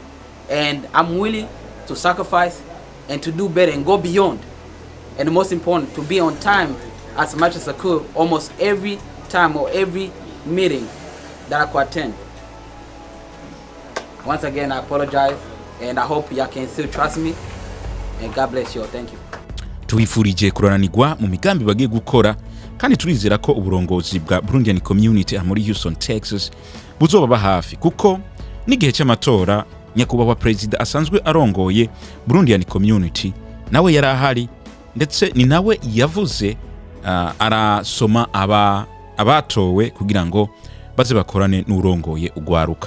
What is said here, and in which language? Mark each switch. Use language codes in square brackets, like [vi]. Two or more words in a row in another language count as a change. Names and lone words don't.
[en] And I'm willing to sacrifice and to do better and go beyond. And the most important, to be on time as much as I could, almost every time or every meeting that I could attend. Once again, I apologize, and I hope y'all can still trust me. And God bless you all. Thank you. [rn] Tubifurije kurananirwa mu migambi bagiye gukora kandi turizera ko uburongozi bwa Burundian Community muri Houston, Texas buzoba hafi kuko n'igihe cy'amatora nyakubahwa president asanzwe arongoye Burundian Community nawe yarahari ndetse ni nawe yavuze arasoma abatowe kugira ngo baze bakorane n'urongoye Urwaruka.